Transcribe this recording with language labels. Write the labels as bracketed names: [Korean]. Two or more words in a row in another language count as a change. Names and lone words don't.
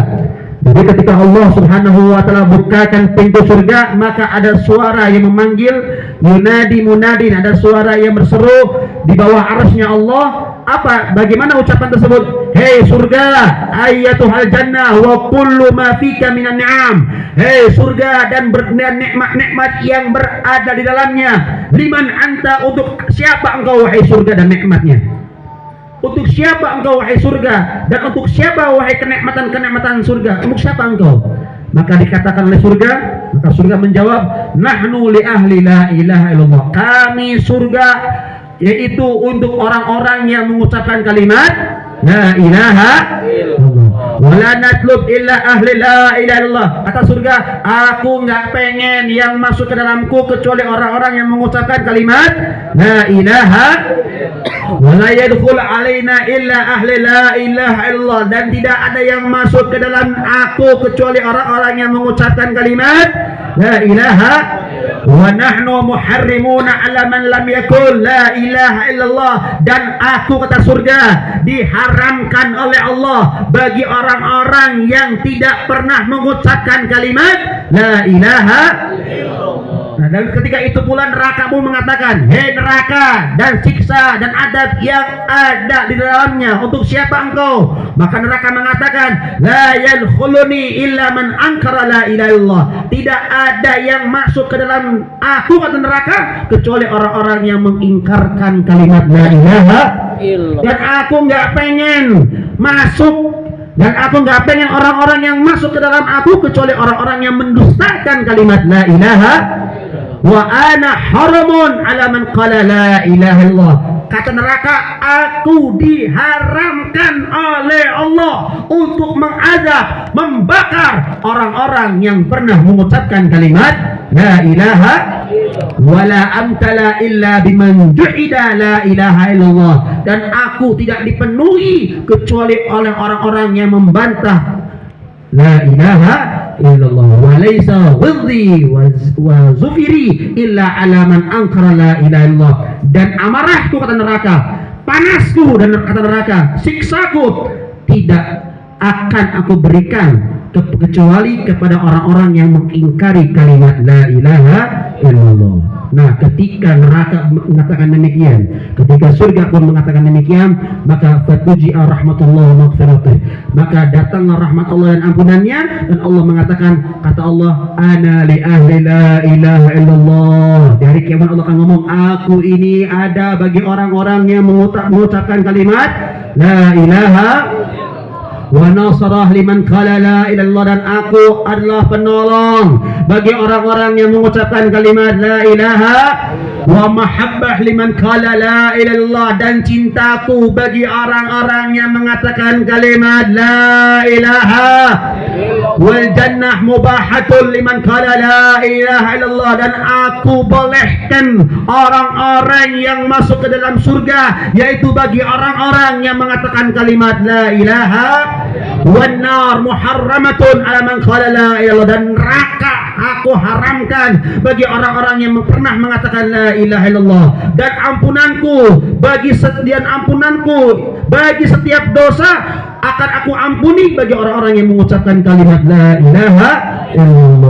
[Indonesian] Jadi ketika Allah [Arabic] سبحانه وتعالى [Indonesian] bukakan pintu surga, maka ada suara yang memanggil, [Arabic] ينادي منادٍ, [Indonesian] ada suara yang berseru di bawah arasnya Allah. Apa? Bagaimana ucapan tersebut? Hei surga, [Arabic] أيتها الجنة وكل ما فيك من النعم. [Indonesian] Hei surga dan nikmat-nikmat yang berada di dalamnya. [Arabic] لمن أنت, [Indonesian] untuk siapa engkau wahai surga dan nikmatnya? Untuk siapa engkau wahai surga, dan untuk siapa wahai kenikmatan-kenikmatan surga? Untuk siapa engkau? Maka dikatakan oleh surga, maka surga menjawab, [Arabic] نحن لأهل لا إله إلا الله. [Indonesian] Kami surga, yaitu untuk orang-orang yang mengucapkan kalimat [Arabic] لا إله إلا الله. ولا نطلب إلا أهل لا إله إلا الله. [Indonesian] Kata surga, aku nggak pengen yang masuk ke dalamku kecuali orang-orang yang mengucapkan kalimat [Arabic] لا إله. ولا يدخل علينا إلا أهل لا إله إلا الله. [Indonesian] Dan tidak ada yang masuk ke dalam aku kecuali orang-orang yang mengucapkan kalimat [Arabic] لا إله. ونحن محرمون على من لم يقل لا إله إلا الله. [Indonesian] Dan aku, kata surga, diharamkan oleh Allah bagi orang-orang yang tidak pernah mengucapkan kalimat [Arabic] لا إله. [Indonesian] Nah, dan ketika itu pula nerakamu mengatakan, hei neraka, dan siksa dan adab yang ada di dalamnya, untuk siapa engkau? Maka neraka mengatakan, [Arabic] لا يدخلني إلا من أنكر لا إله إلا الله. [Indonesian] Tidak ada yang masuk ke dalam aku, kata neraka, kecuali orang-orang yang mengingkarkan kalimat [Arabic] لا إله إلا الله. [Indonesian] Dan aku nggak pengen masuk, dan aku nggak pengen orang-orang yang masuk ke dalam aku kecuali orang-orang yang mendustakan kalimat [Arabic] لا إله. وأنا حرام على من قال لا إله إلا الله. [Indonesian] Kata neraka, aku diharamkan oleh Allah untuk mengazab, membakar orang-orang yang pernah mengucapkan kalimat [Arabic] لا إله. ولا أمتلئ إلا بمن جحد لا إله إلا الله. [Indonesian] Dan aku tidak dipenuhi kecuali oleh orang-orang yang membantah [Arabic] لا إله إلا الله. وليس غيظي وزفيري إلا على من أنكر لا إله إلا الله. [Indonesian] Dan amarahku, kata neraka, panasku, dan kata neraka, siksaku tidak akan aku berikan kecuali kepada orang-orang yang mengingkari kalimat [Arabic] لا إله إلا الله. [Indonesian] Nah, ketika neraka mengatakan demikian, ketika surga pun mengatakan demikian, maka [Arabic] فتجيء رحمة الله ومغفرته, [Indonesian] maka datanglah rahmat Allah dan ampunannya. Dan Allah mengatakan, kata Allah, [Arabic] أنا لأهل لا إله إلا الله. [Indonesian] Dari kiamat Allah akan ngomong, aku ini ada bagi orang-orang yang mengucapkan kalimat [Arabic] لا إله. ونصرة لمن قال لا إله إلا الله. [Indonesian] Dan aku adalah penolong bagi orang-orang yang mengucapkan kalimat [Arabic] لا إله. ومحبة لمن قال لا إله إلا الله. [Indonesian] Dan cintaku bagi orang-orang yang mengatakan kalimat [Arabic] لا إله. والجنة مباحة لمن قال لا إله إلا الله. [Indonesian] Dan aku bolehkan orang-orang yang masuk ke dalam surga, yaitu bagi orang-orang yang mengatakan kalimat [Arabic] لا إله. والنار محرمة على من قال لا إله إلا الله. [Indonesian] Dan neraka aku haramkan bagi orang-orang yang pernah mengatakan [Arabic] لا إله إلا الله. [Indonesian] Dan ampunanku bagi setiap dosa akan aku ampuni bagi orang-orang yang mengucapkan kalimat [Arabic] لا إله إلا الله.